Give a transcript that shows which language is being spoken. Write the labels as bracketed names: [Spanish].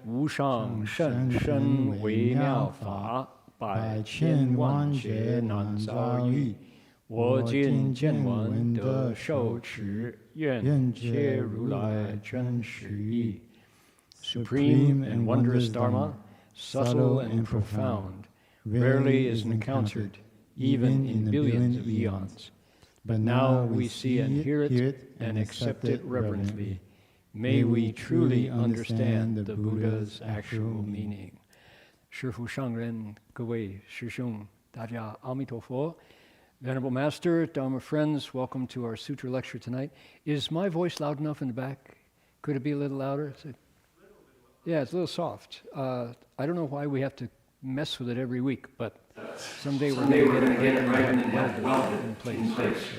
[Chinese] 无上甚深微妙法，百千万劫难遭遇。我今见闻得受持，愿切如来真实义。 [English] Supreme and wondrous Dharma, subtle and profound, rarely is encountered, even in billions of eons. But now we see and hear it and accept it reverently. May we truly understand the Buddha's actual meaning. [Chinese] 师父上人，各位师兄，大家阿弥陀佛。 [English] Venerable Master, Dharma friends, welcome to our Sutra lecture tonight. Is my voice loud enough in the back? Could it be a little louder? Yeah, it's a little soft. I don't know why we have to mess with it every week, but someday we're going to get it right and welded in place.